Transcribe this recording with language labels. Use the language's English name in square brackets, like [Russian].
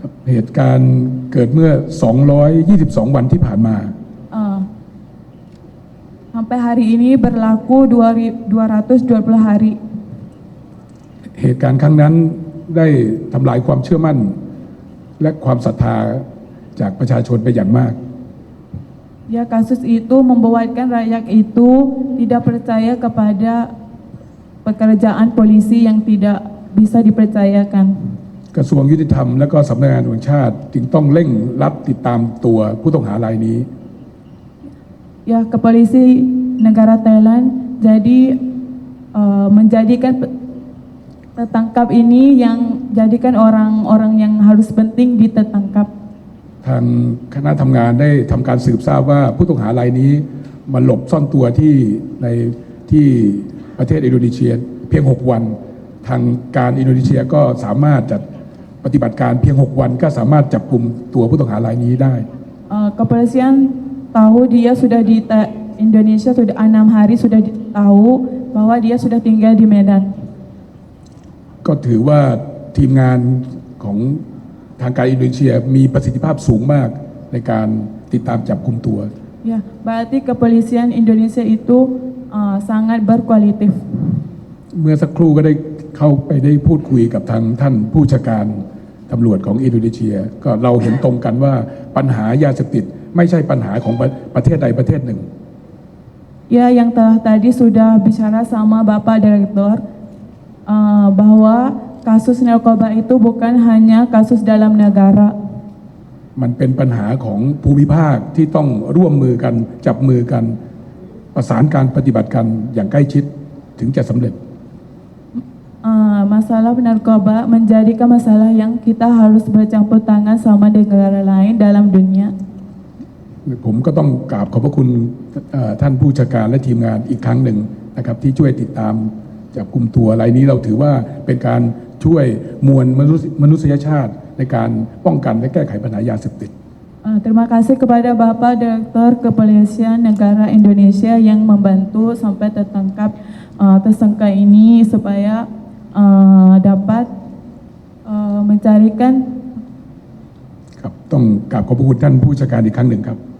[Thai] เหตุการณ์เกิดเมื่อ222 วันที่ผ่านมา [Indonesian] Sampai hari ini berlaku 220 hari. [Thai] เหตุการณ์ครั้งนั้นได้ทำลายความเชื่อมั่นและความศรัทธาจากประชาชนไปอย่างมาก [Indonesian] Ya kasus itu membuatkan rakyat itu tidak percaya kepada pekerjaan polisi yang tidak bisa dipercayakan. [Thai] กระทรวงยุติธรรมและก็สำนักงานตำรวจแห่งชาติจึงต้องเร่งรัดติดตามตัวผู้ต้องหารายนี้ [Indonesian] Ya kepolisi negara Thailand jadi menjadikan tertangkap ini yang jadikan orang-orang yang harus penting ditangkap. [Thai] ทางคณะทำงานได้ทำการสืบทราบว่าผู้ต้องหารายนี้มาหลบซ่อนตัวที่ประเทศอินโดนีเซียเพียง6 วันทางการอินโดนีเซียก็สามารถจัดปฏิบัติการเพียง6 วันก็สามารถจับกลุ่มตัวผู้ต้องหารายนี้ได้ [Indonesian] Kepolisian tahu dia sudah di Indonesia sudah 6 hari sudah tahu bahwa dia sudah tinggal di Medan. [Thai] ก็ถือว่าทีมงานของทางการอินโดนีเซียมีประสิทธิภาพสูงมากในการติดตามจับกุมตัว [Indonesian] Ya, berarti kepolisian Indonesia itu sangat berkualitatif. [Thai] เมื่อสักครู่ก็ได้เข้าไปได้พูดคุยกับทางท่านผู้จัดการตำรวจของอินโดนีเซียก็เราเห็นตรงกันว่าปัญหายาเสพติดไม่ใช่ปัญหาของประเทศใดประเทศหนึ่ง [Indonesian] Ya, yang telah tadi sudah bicara sama Bapak Direktur bahwa kasus narkoba itu bukan hanya kasus dalam negara. [Thai] มันเป็นปัญหาของภูมิภาคที่ต้องร่วมมือกันจับมือกันประสานการปฏิบัติกันอย่างใกล้ชิดถึงจะสำเร็จ [Indonesian] Masalah narkoba menjadikan masalah yang kita harus bercampur tangan sama negara lain dalam dunia. [Thai] ผมก็ต้องกราบขอบพระคุณท่านผู้จัดการและทีมงานอีกครั้งหนึ่งนะครับที่ช่วยติดตามจับกุมตัวรายนี้เราถือว่าเป็นการช่วยมวลมนุษยชาติในการป้องกันและแก้ไขปัญหายาเสพติด [Indonesian] Terima kasih kepada Bapak Direktur Kepolisian Negara Indonesia yang membantu sampai tertangkap tersangka ini supaya dapat mencarikan [Thai] ครับต้องกราบขอบพระคุณท่านผู้จัดการอีกครั้งหนึ่งครับ